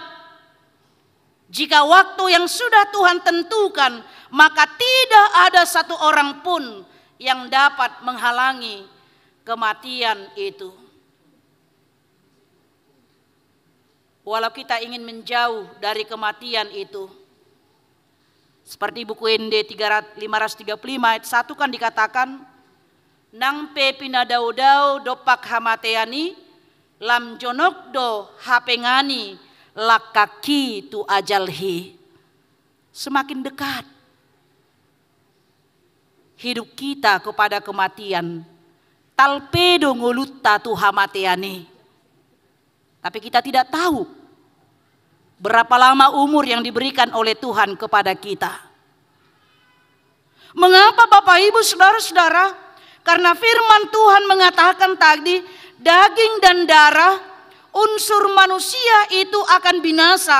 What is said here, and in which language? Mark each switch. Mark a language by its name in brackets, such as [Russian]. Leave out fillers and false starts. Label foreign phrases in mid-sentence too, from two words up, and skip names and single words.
[Indonesian] Jika waktu yang sudah Tuhan tentukan, maka tidak ada satu orang pun yang dapat menghalangi kematian itu. Walau kita ingin menjauh dari kematian itu. Seperti buku ND 535 ayat 1 kan dikatakan, [Batak Toba] nang pe pinadaudau dopak hamateani, lam jonok do hapengani, lakaki tu ajalhi. [Indonesian] Semakin dekat hidup kita kepada kematian, [Batak Toba] talpedo ngolutta tu hamateani. [Indonesian] Tapi kita tidak tahu berapa lama umur yang diberikan oleh Tuhan kepada kita. Mengapa Bapak, Ibu, saudara-saudara? Karena firman Tuhan mengatakan tadi, daging dan darah unsur manusia itu akan binasa.